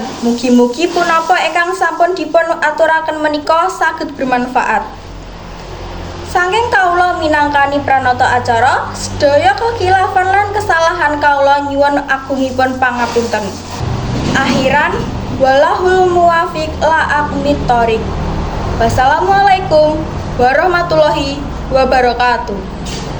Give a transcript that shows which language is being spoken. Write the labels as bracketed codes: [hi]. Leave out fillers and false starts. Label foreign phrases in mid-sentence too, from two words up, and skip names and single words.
[jv] Mugi-mugi punapa ingkang sampun dipun aturaken menika saged bermanfaat. Saking kawula minangkani pranata acara, sedaya kekhilafan lan kesalahan kawula nyuwun agungipun pangapunten. [ar] آخرا والله الموفق إلى أقوم الطريق. والسلام عليكم ورحمة الله وبركاته.